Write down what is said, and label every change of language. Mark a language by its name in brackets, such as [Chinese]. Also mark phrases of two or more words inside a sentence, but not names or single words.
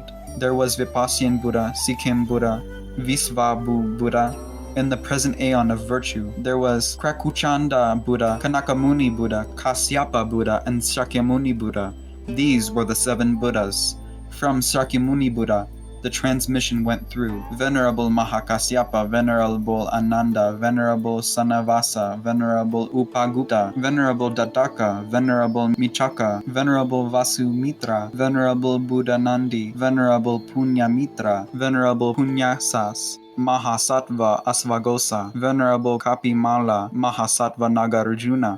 [English] There was Vipassana Buddha, Sikkim Buddha, Visvabhu Buddha. In the present aeon of virtue, there was Krakuchanda Buddha, Kanakamuni Buddha, Kasyapa Buddha, and Shakyamuni Buddha. These were the 7 Buddhas. From Shakyamuni Buddha, the transmission went through Venerable Mahakasyapa, Venerable Ananda, Venerable Sanavasa, Venerable Upagutta, Venerable Dattaka, Venerable Michaka, Venerable Vasumitra, Venerable Buddhanandi, Venerable Punyamitra, Venerable Punyasas, Mahasattva Asvagosa, Venerable Kapimala, Mahasattva Nagarjuna,